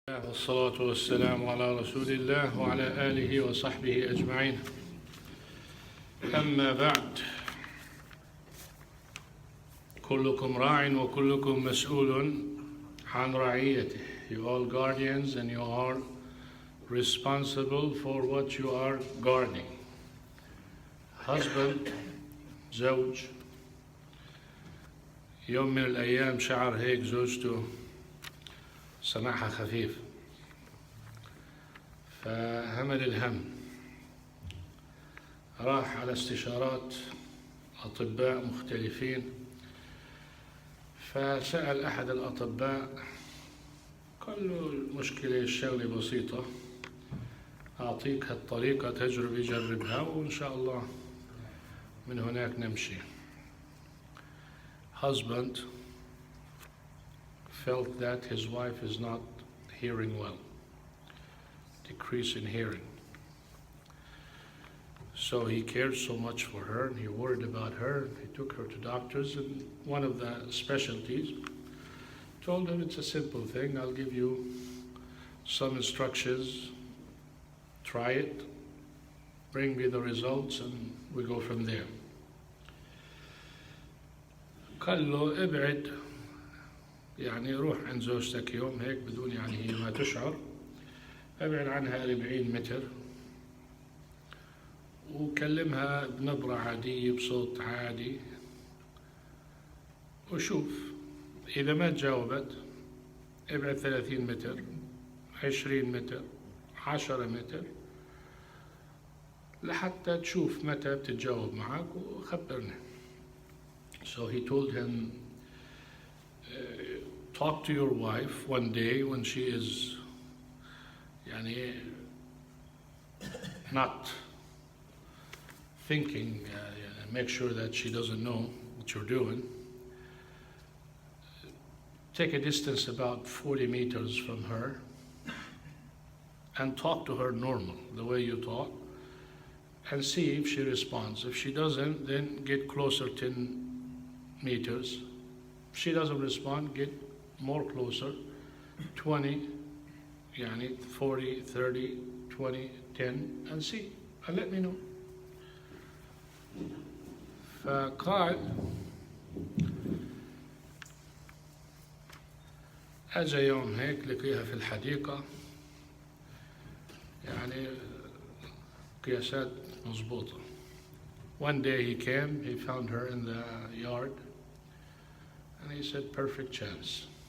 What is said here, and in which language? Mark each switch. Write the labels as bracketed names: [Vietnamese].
[Arabic] والصلاة والسلام على رسول الله وعلى آله وصحبه أجمعين. أما بعد، كلكم راع وكلكم مسؤول عن رعيته. [English] You all guardians and you are responsible for what you are guarding. Husband, زوج. [Arabic] يوم من الأيام شعر هيك زوجته سماحة خفيف، فهمل الهم، راح على استشارات أطباء مختلفين، فسأل أحد الأطباء قال له المشكلة الشغلة بسيطة، أعطيك هالطريقة تجربة جربها وإن شاء الله من هناك نمشي. [English] Husband felt that his wife is not hearing well, decrease in hearing. So he cared so much for her and he worried about her. He took her to doctors, and one of the specialties told him it's a simple thing. I'll give you some instructions, try it, bring me the results, and we go from there. [Arabic] قال له ابعد، يعني روح عند زوجتك يوم هيك بدون يعني هي ما تشعر، ابعد عنها 40 متر وكلمها بنبرة عادية بصوت عادي وشوف، إذا ما تجاوبت ابعد 30 متر 20 متر 10 متر لحتى تشوف متى بتتجاوب معك وخبرني. [English] So he told him, talk to your wife one day when she is يعني not thinking, make sure that she doesn't know what you're doing. Take a distance about 40 meters from her and talk to her normal, the way you talk, and see if she responds. If she doesn't, then get closer 10 meters. If she doesn't respond, get more closer, 20, يعني 40, 30, 20, 10, and see, and let me know. [Arabic] فقال أجا يوم هيك لقيها في الحديقة، يعني قياسات مضبوطة. [English] One day he came, he found her in the yard, and he said, perfect chance.